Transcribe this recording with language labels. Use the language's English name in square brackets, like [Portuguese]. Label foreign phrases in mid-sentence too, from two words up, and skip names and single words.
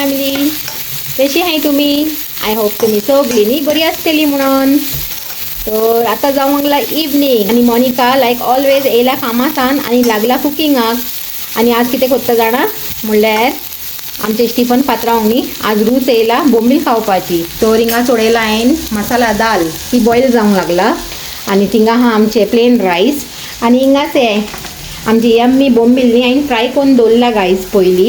[Marathi] मंडळी, कशी आहे तुम्ही? [English] I hope [Konkani] तुम्ही सगळींनी बरी असतली म्हणून. तर आता जाऊ लागला इवनिंग आणि मोनिका [English] like always [Konkani] येयला कामासान आणि लागला कुकिंगाक. आणि आज कितें कोत्ता जाणा म्हणल्यार आमचे स्टीफन पात्रांनी आज रूच येयला बोंबील खावपाची. तर हिंगा सोडयला हांवें मसाला दाल ही बॉयल जावंक लागला आणि थिंगा हा आमचे [English] plain rice [Konkani] आणि हिंगाच हे आमची यम्मी बोंबील न्ही हांवें फ्राय करून दवरला गायज पयली.